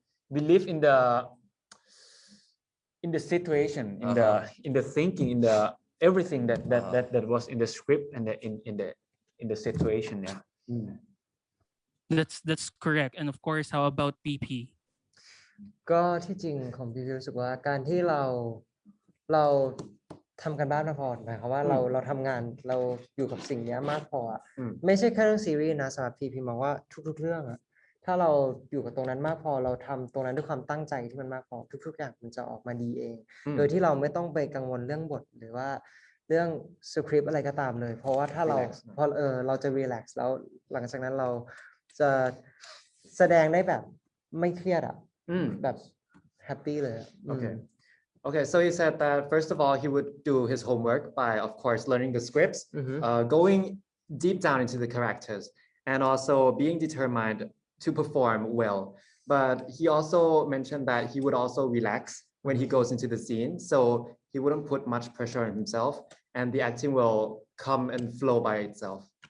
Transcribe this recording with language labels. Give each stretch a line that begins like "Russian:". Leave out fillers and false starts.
English: believe in the situation, in the thinking, in the everything that was in the script and in the situation. Yeah. That's correct. And of course, how about PP?
Thai: ก็ที่จริงของพี่รู้สึกว่าการที่เราทำกันบ้านมาพอหมายความว่าเราทำงานเราอยู่กับสิ่งนี้มากพอไม่ใช่แค่เรื่องซีรีส์นะสำหรับพี่มองว่าทุกๆเรื่องอะถ้าเราอยู่กับตรงนั้นมากพอเราทำตรงนั้นด้วยความตั้งใจที่มันมากพอทุกๆอย่างมันจะออกมาดีเองโดยที่เราไม่ต้องไปกังวลเรื่องบทหรือว่า เรื่องสคริปต์อะไรก็ตามเลยเพราะว่าถ้าเราจะรีแลกซ์แล้วหลังจากนั้นเราจะแสดงได้แบบไม่เครียดอะแบบแฮปปี้เลย
English: Okay, so he said that first of all, he would do his homework by, of course, learning the scripts, going deep down into the characters, and also being determined to perform well. But he also mentioned that he would also relax when he goes into the scene, so he wouldn't put much pressure on himself, and the acting will come and flow by itself.